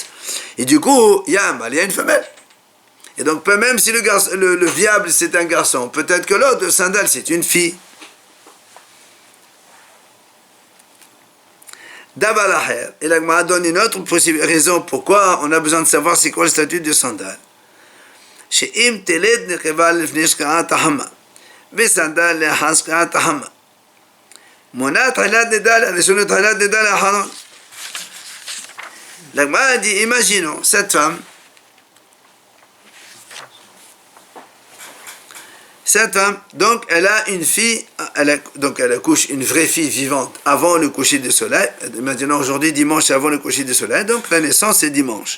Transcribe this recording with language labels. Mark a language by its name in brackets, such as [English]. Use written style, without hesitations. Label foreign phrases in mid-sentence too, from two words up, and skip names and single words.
[French] Et du coup, il y a un mâle, il y a une femelle. Et donc, même si le viable, c'est un garçon, peut-être que l'autre, le sandal, c'est une fille. Dabalaher. Et l'agma donne une autre raison pourquoi on a besoin de savoir c'est quoi le statut du sandal. [Hebrew] שאם תלד נקבה לפני שקיעת החמה וסנדל לאחר שקיעת החמה מונה תחילת נידה לראשון ותחילת נידה לאחרון. [French] l'agma dit, imaginons cette femme, donc elle a une fille, donc elle accouche une vraie fille vivante avant le coucher du soleil. Maintenant aujourd'hui dimanche c'est avant le coucher du soleil, donc la naissance c'est dimanche.